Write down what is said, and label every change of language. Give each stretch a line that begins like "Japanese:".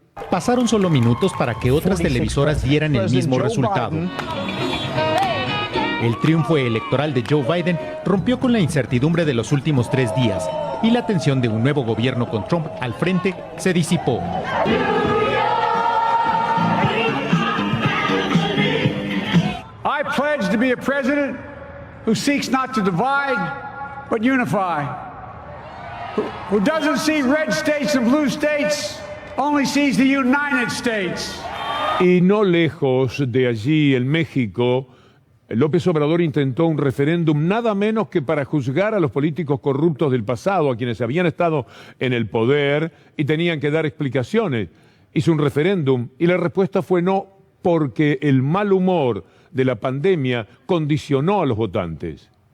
Spanish: Pasaron solo minutos para que otras televisoras dieran el mismo resultado. El triunfo electoral de Joe Biden rompió con la incertidumbre de los últimos 3 días y la tensión de un nuevo gobierno con Trump al frente se disipó.
English: I pledge to be a president who seeks not to divide but unify, who doesn't see red states and blue states, only sees the United States.
Spanish: Y no lejos de allí, en México, López Obrador intentó un referéndum nada menos que para juzgar a los políticos corruptos del pasado, a quienes habían estado en el poder y tenían que dar explicaciones. Hizo un referéndum y la respuesta fue no, porque el mal humor de la pandemia condicionó a los votantes.